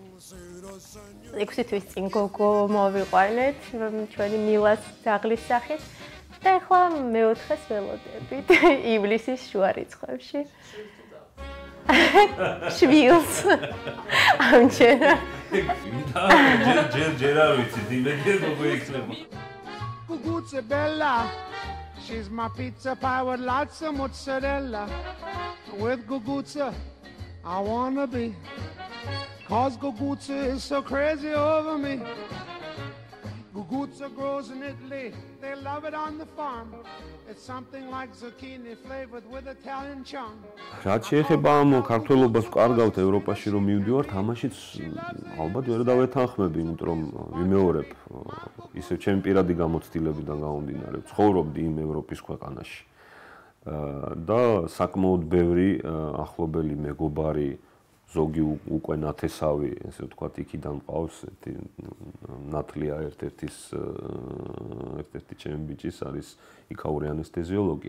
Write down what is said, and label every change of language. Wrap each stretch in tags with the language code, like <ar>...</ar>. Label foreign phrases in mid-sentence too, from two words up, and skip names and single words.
<ka>6 თვის წინ გოგო მოვიყვანეთ ჩვენი მილას ძაღლის სახით. და ახლა მეოთხეს ველოდებით ივლისის შუა რიცხვებში. შვილს. ამჯერა. ჯერ არ ვიცით, იმედია გოგო იქნება.</ka> <en>Guguzza Bella, she's my pizza pie with lots of mozzarella. With Guguzza, I wanna be. 'Cause Guguzza is so crazy over me. Guguzza grows in Italy, they love it on the farm. It's something like zucchini flavored with Italian charm.</en> <ka>რაც შეეხება ამ ქართველობას ვკარგავთ ევროპაში რომ მივდივართ, ამაშიც ალბათ ვერ დავეთანხმები, იმიტომ რომ ვიმეორებ ისევ ჩემი პირადი გამოცდილებიდან გამომდინარე, ცხოვრობდი იმ ევროპის ქვეყანაში. და საკმაოდ ბევრი ახლობელი მეგობარი ზოგი უკვე ნათესავი, ესე ვთქვათ, იქიდან მყავს, ნათლია ერთ-ერთი ჩემი ბიჭის არის იქაური ანესთეზიოლოგი.</ka>